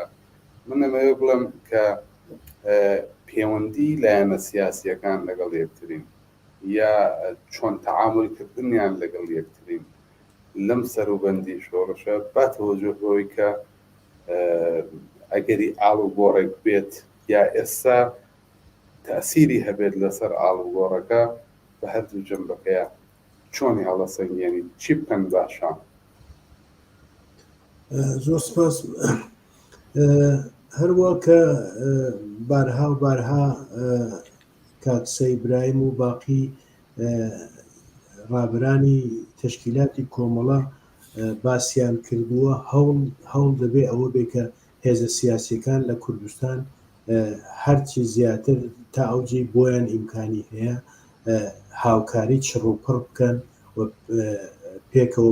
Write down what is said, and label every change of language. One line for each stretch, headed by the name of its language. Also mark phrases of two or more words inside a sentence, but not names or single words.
Central Kurdish: من ئەمەوێ بڵێم کە پەیوەندی لایەنە سیاسیەکان لەگەڵ یەکترین یا چۆن تەعاملکردنیان لەگەڵ یەکترین لەم سەروبەندی شۆڕشە با تەوەجۆ بەوەی کە ئەگەری ئاڵ و گۆڕێک بێت یا ئێستا تەسیری هەبێت لەسەر ئاڵ و گۆڕەکە بە هەردوو جەنبەکەیە چۆنی هەڵەسەنگێنی چی بکەن باشە؟ زۆر سپاس. هەروە کە بارها و بارها کاکسە ئیبراهیم و باقی ڕابرانی تشکیلاتی کۆمەڵە باسییان کردووە هەوڵ دەبێ ئەوە بێ کە هێزە سیاسیەکان لە کوردستان هەرچی زیاتر تا ئەوجی بۆیان ئیمکانی هەیە هاوکاری چڕوپڕ بکەن و پێکەوە